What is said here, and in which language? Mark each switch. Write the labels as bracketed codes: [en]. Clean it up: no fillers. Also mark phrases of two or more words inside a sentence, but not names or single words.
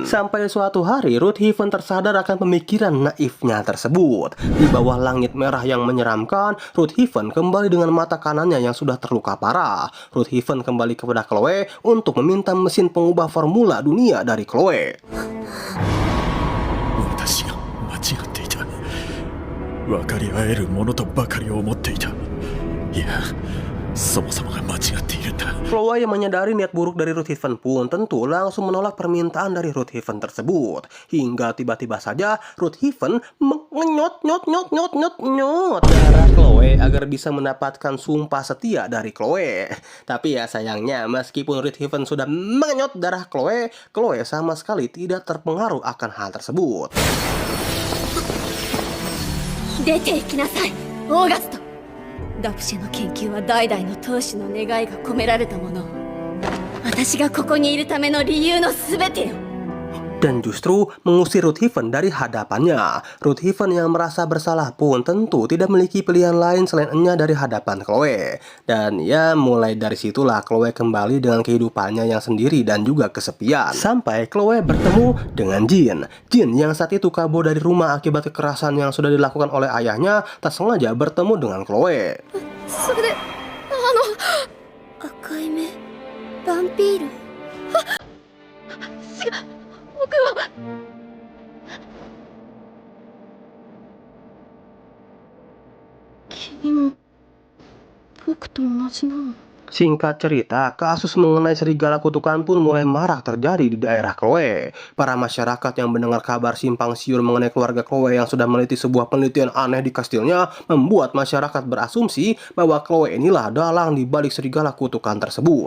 [id] Sampai suatu hari Ruthven tersadar akan pemikiran naifnya tersebut. Di bawah langit merah yang menyeramkan, Ruthven kembali dengan mata kanannya yang sudah terluka parah. Ruthven kembali kepada Chloe untuk meminta mesin pengubah formula dunia dari Chloe. [ja] 私が間違っていた。分かり合えるものとばかり思っていた。いや、そもそもが間違っているんだ。 [id] Chloe yang menyadari niat buruk dari Ruthven pun tentu langsung menolak permintaan dari Ruthven tersebut. Hingga tiba-tiba saja Ruthven mengenyot darah Chloe agar bisa mendapatkan sumpah setia dari Chloe. Tapi ya sayangnya meskipun Ruthven sudah mengenyot darah Chloe, Chloe sama sekali tidak terpengaruh akan hal tersebut. [ja] 出て行きなさい、オーガスト。ダプシェの研究は代々の当主の願いが込められたもの。私がここにいるための理由のすべてよ。 [id] Dan justru mengusir Ruthven dari hadapannya. Ruthven yang merasa bersalah pun tentu tidak memiliki pilihan lain selain Enya dari hadapan Chloe. Dan ya mulai dari situlah Chloe kembali dengan kehidupannya yang sendiri dan juga kesepian. Sampai Chloe bertemu dengan Jin. Jin yang saat itu kabur dari rumah akibat kekerasan yang sudah dilakukan oleh ayahnya tak sengaja bertemu dengan Chloe. [ja] それで、赤い目、バンピール。違う、僕は。君も僕と同じなの。 [id] Singkat cerita, kasus mengenai serigala kutukan pun mulai marak terjadi di daerah Chloe. Para masyarakat yang mendengar kabar simpang siur mengenai keluarga Chloe yang sudah meneliti sebuah penelitian aneh di kastilnya membuat masyarakat berasumsi bahwa Chloe inilah dalang di balik serigala kutukan tersebut.